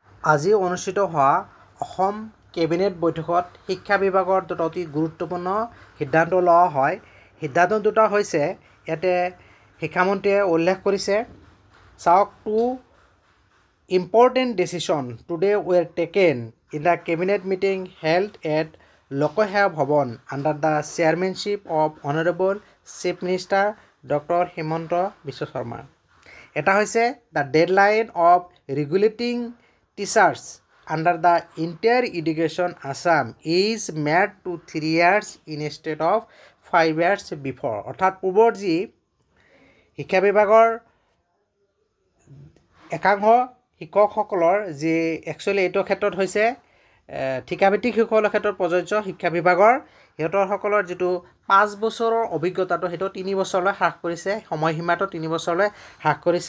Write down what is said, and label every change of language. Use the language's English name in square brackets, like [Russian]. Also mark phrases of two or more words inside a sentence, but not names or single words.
[Assamese] আজি অনুষ্ঠিত হোৱা অসম কেবিনেট বৈঠকত শিক্ষা বিভাগৰ দুটা অতি গুৰুত্বপূৰ্ণ সিদ্ধান্ত লোৱা হয়। সিদ্ধান্ত দুটা হৈছে ইয়াতে শিক্ষামন্ত্ৰীয়ে উল্লেখ কৰিছে, চাওক, [English] two important decision today were taken in the cabinet meeting held at Lok Sewa Bhawan under the chairmanship of honourable chief minister Doctor Himanta Biswa Sarma. [Assamese] এটা হৈছে [English] the deadline of regulating teachers under the entire education Assam is made to 3 years instead of 5 years before. [Assamese] অৰ্থাৎ পূৰ্বৰ যি শিক্ষা বিভাগৰ একাংশ শিক্ষকসকলৰ যি একচুৱেলি এইটো ক্ষেত্ৰত হৈছে ঠিকাভিত্তিক শিক্ষকৰ ক্ষেত্ৰত প্ৰযোজ্য শিক্ষা বিভাগৰ সিহঁতৰসকলৰ যিটো 5 বছৰৰ অভিজ্ঞতাটো সেইটো 3 বছৰলৈ হ্ৰাস কৰিছে, সময়সীমাটো 3 বছৰলৈ হ্ৰাস কৰিছে।